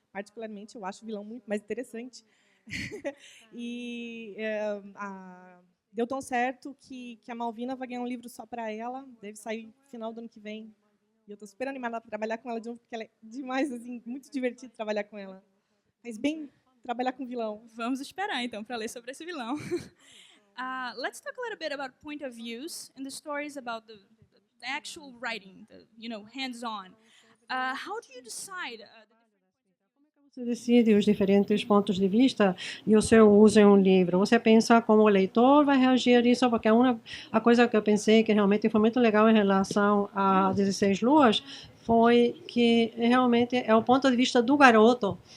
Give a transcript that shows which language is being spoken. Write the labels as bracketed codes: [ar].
[pt] Particularmente, eu acho o vilão muito mais interessante. E deu tão certo que a Malvina vai ganhar um livro só para ela. Deve sair no final do ano que vem. E eu estou super animada para trabalhar com ela de novo, porque ela é demais, assim, muito divertido trabalhar com ela. Mas bem trabalhar com vilão. Vamos esperar, então, para ler sobre esse vilão. [en] Let's talk a little bit about point of views and the stories about the actual writing, hands-on. How do you decide? [pt] Você decide os diferentes pontos de vista e o seu uso em um livro. Você pensa como o leitor vai reagir a isso, porque a coisa que eu pensei que realmente foi muito legal em relação a 16 Luas foi que realmente é o ponto de vista do garoto.